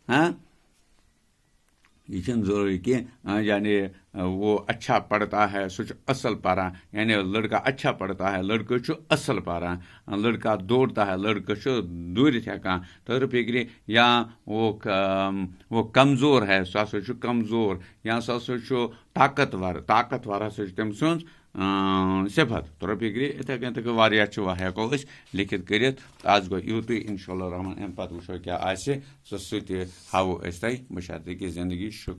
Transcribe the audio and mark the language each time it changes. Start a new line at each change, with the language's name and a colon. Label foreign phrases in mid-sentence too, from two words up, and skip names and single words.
Kashmiri: یہ چھُنہٕ ضروٗری کینٛہہ یعنی
Urdu: وہ اچھا پڑھتا ہے
Kashmiri: سُہ چھُ اصل پران یعنی
Urdu: لڑکا اچھا پڑھتا ہے
Kashmiri: لڑکہٕ چھُ اصل پران
Urdu: لڑکا دوڑتا ہے
Kashmiri: لڑکہٕ چھُ دوٗرِتھ ہٮ۪کان طور فِکرِ
Urdu: یا وہ کمزور ہے
Kashmiri: سُہ ہسا چھُ کمزور یا سُہ ہسا چھُ طاقتور ہسا چھُ تٔمۍ سٕنٛز صفت طور فِکرِ اِتھے کٔنۍ تہِ واریاہ چھِ ہٮ۪کو أسۍ لیکھِتھ کٔرِتھ آز گوٚو یوٗتُے اِنشاء اللہ رحمان اَمہِ پتہٕ وٕچھو کیٛاہ آسہِ سُہ تہِ ہاوو أسۍ تۄہہِ بشرطیکہِ زندگی شُکریہ